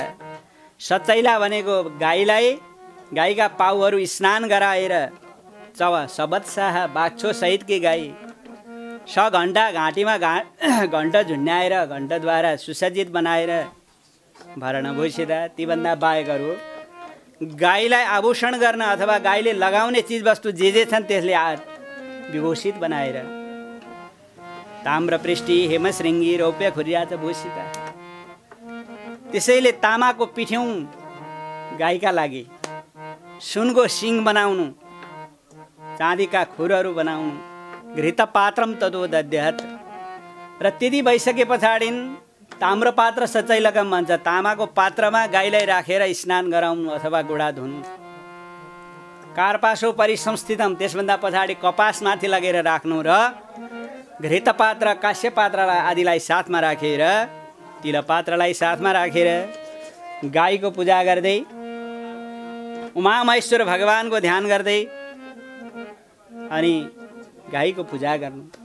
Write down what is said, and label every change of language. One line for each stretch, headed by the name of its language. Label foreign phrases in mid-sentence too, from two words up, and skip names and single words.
Nepali: सचैला भनेको गाईलाई गाईका पाउहरू स्नान गराएर सबत्साह बाछो सहितकी गाई 6 घण्टा घाँटीमा घण्ट झुन्याएर घण्टद्वारा सुसज्जित बनाएर भरण भूषिता तीभन्दा बाहेकहरू गाईलाई आभूषण गर्न अथवा गाईले लगाउने चिजवस्तु जे छन् त्यसले विभूषित बनाएर
Sanskrit: ताम्रपृष्टि हेमशृङ्गी रौप्य खुरियाच भूषिता।
Nepali: त्यसैले तामाको पिठ्यौँ गाईका लागि, सुनको सिङ बनाउनु, चाँदीका खुरहरू बनाउनु,
Sanskrit: घृतपात्रम ततो दद्यात्।
Nepali: र त्यति भइसके पछाडि
Sanskrit: ताम्रपात्र सचैलकम
Nepali: भन्छ, तामाको पात्रमा गाईलाई राखेर स्नान गराउनु अथवा गोडा धुनु।
Sanskrit: कार्पासो परिसंस्थितम,
Nepali: त्यसभन्दा पछाडि कपासमाथि लगेर राख्नु र घृतपात्र काश्यपात्र आदिलाई साथमा राखेर, तिलपात्रलाई साथमा राखेर गाईको पूजा गर्दै उमामहेश्वर भगवानको ध्यान गर्दै अनि गाईको पूजा गर्नु।